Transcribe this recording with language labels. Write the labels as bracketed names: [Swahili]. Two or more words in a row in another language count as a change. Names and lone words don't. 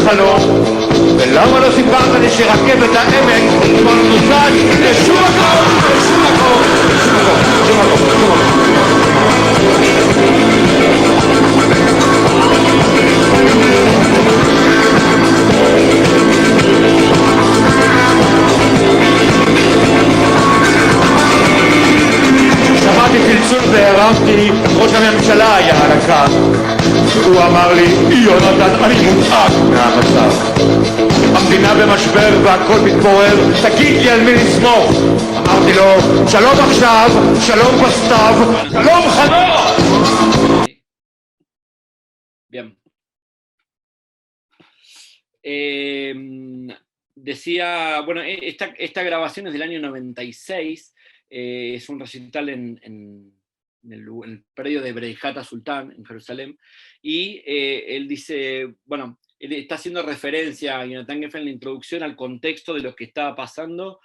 [Hebrew] חלום, ולמה לא סיפרת לי שרכבת העמק כבר נוסעת לשום מקום, לשום מקום, לשום מקום, לשום שמעתי צלצול והרמתי, ראש הממשלה היה על הקו. הוא אמר לי, יונתן, אני מודאג מהמצב. המדינה במשבר והכל מתפורר, תגיד לי על מי לסמוך. אמרתי לו, שלום עכשיו, שלום בסתיו, שלום חנוך. [Spanish] Bien. Decía, bueno, esta grabación es del año 96, es un recital en el predio de Breihat Sultán, en Jerusalén, y él dice, bueno, él está haciendo referencia a Jonathan Geffen en la introducción al contexto de lo que estaba pasando.